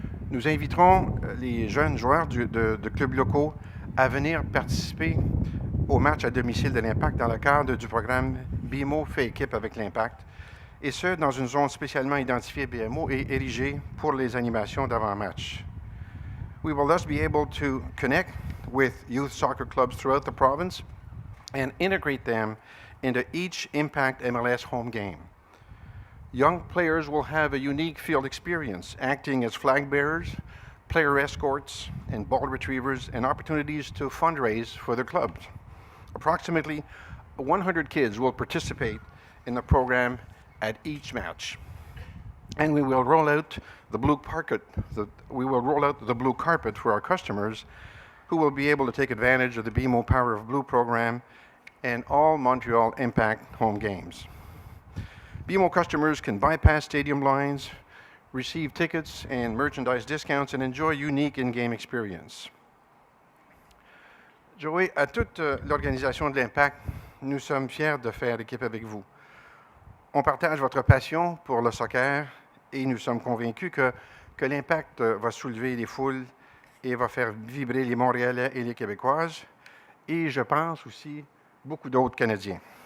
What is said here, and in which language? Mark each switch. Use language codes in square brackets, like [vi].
[fr] Nous inviterons les jeunes joueurs de clubs locaux à venir participer au match à domicile de l'Impact dans le cadre du programme BMO fait équipe avec l'Impact, et ce, dans une zone spécialement identifiée BMO et érigée pour les animations d'avant-match. [en] We will thus be able to connect with youth soccer clubs throughout the province and integrate them into each Impact MLS home game. Young players will have a unique field experience, acting as flag bearers, player escorts, and ball retrievers, and opportunities to fundraise for their clubs. Approximately 100 kids will participate in the program at each match. And we will roll out the blue carpet for our customers who will be able to take advantage of the BMO Power of Blue program and all Montreal Impact home games. BMO customers can bypass stadium lines, receive tickets and merchandise discounts, and enjoy unique in-game experience. [fr] Joey, à toute l'organisation de l'Impact, nous sommes fiers de faire équipe avec vous. On partage votre passion pour le soccer et nous sommes convaincus que l'Impact va soulever les foules et va faire vibrer les Montréalais et les Québécoises, et je pense aussi beaucoup d'autres Canadiens.